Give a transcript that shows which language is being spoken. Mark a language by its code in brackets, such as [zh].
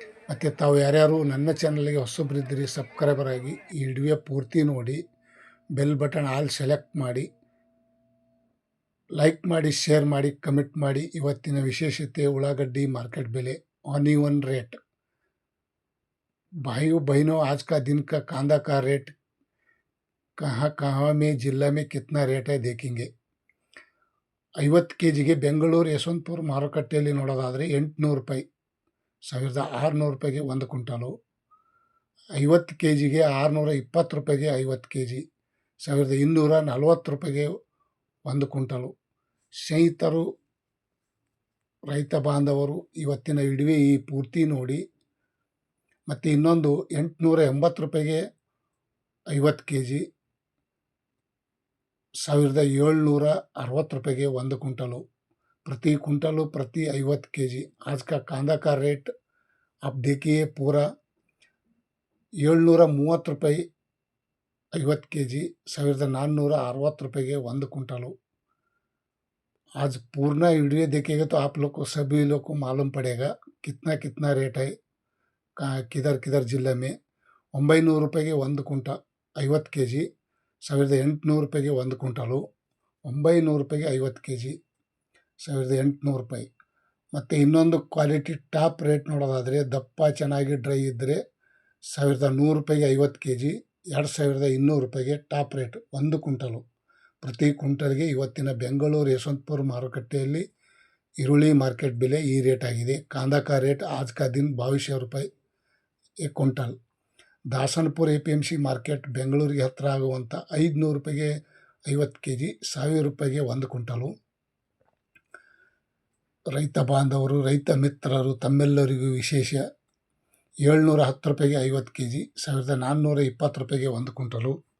[kn] ಮತ್ತು ತಾವು ಯಾರ್ಯಾರು ನನ್ನ ಚಾನಲ್ಗೆ ಹೊಸಬ್ರಿದ್ದೀರಿ ಸಬ್ಸ್ಕ್ರೈಬರ್ ಆಗಿ ಈ ವಿಡಿಯೋ ಪೂರ್ತಿ ನೋಡಿ, ಬೆಲ್ ಬಟನ್ ಆಲ್ ಸೆಲೆಕ್ಟ್ ಮಾಡಿ, ಲೈಕ್ ಮಾಡಿ, ಶೇರ್ ಮಾಡಿ, ಕಮೆಂಟ್ ಮಾಡಿ. ಇವತ್ತಿನ ವಿಶೇಷತೆ ಉಳ್ಳಾಗಡ್ಡಿ ಮಾರ್ಕೆಟ್ ಬೆಲೆ, [hi] ऑनियन रेट। भाइयों बहनों, आज का दिन का कांदा का रेट कहाँ में जिला में कितना रेट है देखेंगे। [kn] 50 kg ಬೆಂಗಳೂರು ಯಶವಂತಪುರ ಮಾರುಕಟ್ಟೆಯಲ್ಲಿ ನೋಡೋದಾದರೆ 800 ರೂಪಾಯಿ, 1600 ರೂಪಾಯಿಗೆ 1 ಕ್ವಿಂಟಾಲು. 50 kg 620 ರೂಪಾಯಿಗೆ 50 kg, 1240 ರೂಪಾಯಿಗೆ 1 ಕ್ವಿಂಟಾಲು. ಸ್ನೇಹಿತರು, ರೈತ ಬಾಂಧವರು, ಇವತ್ತಿನ ವಿಡಿಯೋ ಈ ಪೂರ್ತಿ ನೋಡಿ. ಮತ್ತು ಇನ್ನೊಂದು 880 ರೂಪಾಯಿಗೆ 50 kg, 1760 ರೂಪಾಯಿಗೆ [hi] 1 क्विंटल, प्रति क्विंटल प्रति 50 kg। आज का कांदा का रेट आप देखिए पूरा 730 ರೂಪಾಯಿ 50 kg, 1460 रुपये 1 क्विंटल। आज पूर्ण वीडियो देखिएगा तो आप लोग को सभी लोग को मालूम पड़ेगा कितना कितना रेट है, किधर किधर जिले में। [kn] 900 ರೂಪಾಯಿಗೆ 1 ಕ್ವಿಂಟಲ್ 50 kg, 1800 ರೂಪಾಯಿಗೆ 1 ಕ್ವಿಂಟಲು. 900 ರೂಪಾಯಿಗೆ 50 kg, 1800 ರೂಪಾಯಿ. ಮತ್ತು ಇನ್ನೊಂದು ಕ್ವಾಲಿಟಿ ಟಾಪ್ ರೇಟ್ ನೋಡೋದಾದರೆ, ದಪ್ಪ ಚೆನ್ನಾಗಿ ಡ್ರೈ ಇದ್ದರೆ 1100 ರೂಪಾಯಿಗೆ 50 kg, 2200 ರೂಪಾಯಿಗೆ ಟಾಪ್ ರೇಟ್ 1 ಕ್ವಿಂಟಲು. ಪ್ರತಿ ಕ್ವಿಂಟಲ್ಗೆ ಇವತ್ತಿನ ಬೆಂಗಳೂರು ಯಶವಂತಪುರ ಮಾರುಕಟ್ಟೆಯಲ್ಲಿ ಈರುಳ್ಳಿ ಮಾರ್ಕೆಟ್ ಬೆಲೆ ಈ ರೇಟ್ ಆಗಿದೆ. [hi] ಕಾಂದಾ का रेट आज का दिन 2200 ರೂಪಾಯಿ 1 ಕ್ವಿಂಟಲ್. [kn] ದಾಸನಪುರ APMC ಮಾರ್ಕೆಟ್ ಬೆಂಗಳೂರಿಗೆ ಹತ್ತಿರ ಆಗುವಂಥ 500 ರೂಪಾಯಿಗೆ 50 kg, 1000 ರೂಪಾಯಿಗೆ 1 ಕ್ವಿಂಟಲು. ರೈತ ಬಾಂಧವರು, ರೈತ ಮಿತ್ರರು ತಮ್ಮೆಲ್ಲರಿಗೂ ವಿಶೇಷ, 710 ರೂಪಾಯಿಗೆ 50 kg, 1420 ರೂಪಾಯಿಗೆ 1 ಕ್ವಿಂಟಲು.